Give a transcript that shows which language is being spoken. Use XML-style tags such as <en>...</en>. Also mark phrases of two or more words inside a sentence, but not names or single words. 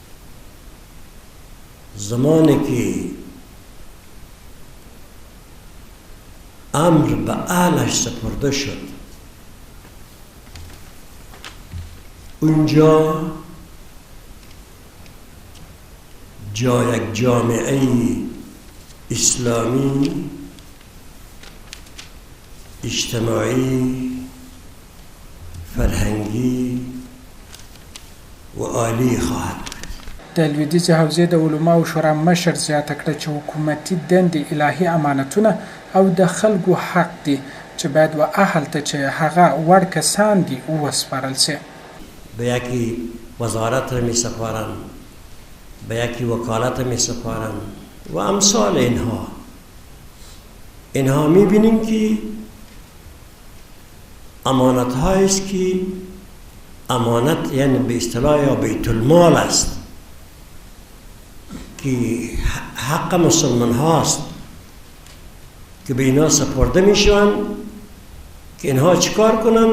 <fa>زمانی که امر به اهلش سپرده شد اونجا یک جامعه اسلامی اجتماعی فرهنگی و عالی خواهد بود.</fa> <ps>د لویدیځې حوزې د علماو شورا مشر زیاته کړه چې حکومتي دندې الهي امانتونه او د خلکو حق دي چې باید و اهل ته چې هغه وړ کسان دي وسپارل شي.</ps> <fa>به یکی وزارت می سپارن، به یکی وکالت می سپارن و امثال اینها می بینیم که امانت هاییست که امانت یعنی به اصطلاح یا بیت المال است که حق مسلمان هاست که به اینا سپرده می شوند که اینها چیکار کنن؟</fa>